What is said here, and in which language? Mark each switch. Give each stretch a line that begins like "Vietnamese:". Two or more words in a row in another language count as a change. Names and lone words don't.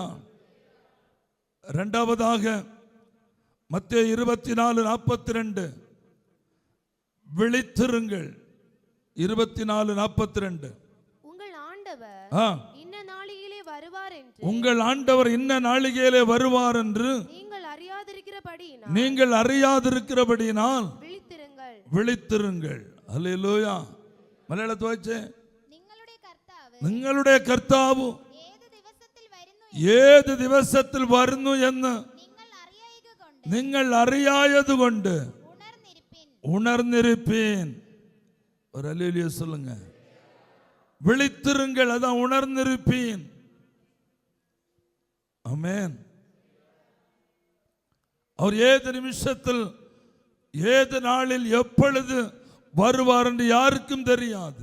Tamil: இரண்டாவதாக மத்தேயு 24:42 விழித்திருங்கள். 24:42 உங்கள் ஆண்டவர் இன்ன நாளிலே வருவார் என்று, உங்கள் ஆண்டவர் இன்ன நாளிகையிலே வருவார் என்று நீங்கள் அறியாதிருக்கிறபடியினால் விழித்திருங்கள், விழித்திருங்கள்.
Malayalam: ഹല്ലേലൂയ. മലയാളത്തിൽ വായിച്ചേ. നിങ്ങളുടെ കർത്താവ് ഏത് ദിവസത്തിൽ വരുന്നു എന്ന് നിങ്ങൾ അറിയായതുകൊണ്ട് ഉണർന്നിരിപ്പീൻ. ഒരു ഹല്ലേലൂയ சொல்லுங்க.
Tamil: விழித்திருங்கள், அதான் உணர்ந்திருப்பீன். ஆமென். அவர் ஏது நிமிஷத்தில், ஏது நாளில், எப்பொழுது வருவார் என்று யாருக்கும் தெரியாது.